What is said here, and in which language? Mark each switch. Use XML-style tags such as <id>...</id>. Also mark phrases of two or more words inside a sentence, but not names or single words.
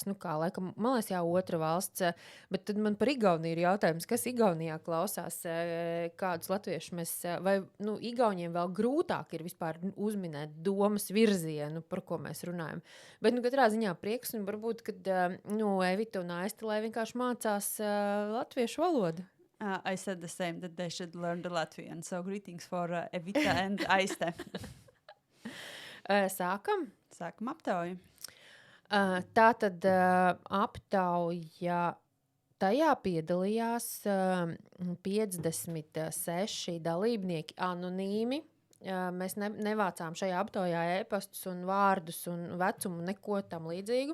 <lv>Laikam, man liekas, otra valsts. Bet tad man par Igauniju ir jautājums, kas Igaunijā klausās, kādus latviešus mēs, vai Igauniem vēl grūtāk ir vispār uzminēt domas virzienu, par ko mēs runājam. Bet katrā ziņā prieks, un varbūt, kad Evita un Aiste, lai vienkārši mācās latviešu valodu.</lv> <en>I said the same, that they should learn the Latvian. So greetings for Evita and Aiste.</en> <lv>Sākam? Sākam aptauju. Tātad aptauja, tajā piedalījās 56 dalībnieki anonīmi. Mēs nevācām šajā aptaujā e-pastus un vārdus un vecumu, neko tam līdzīgu.</lv>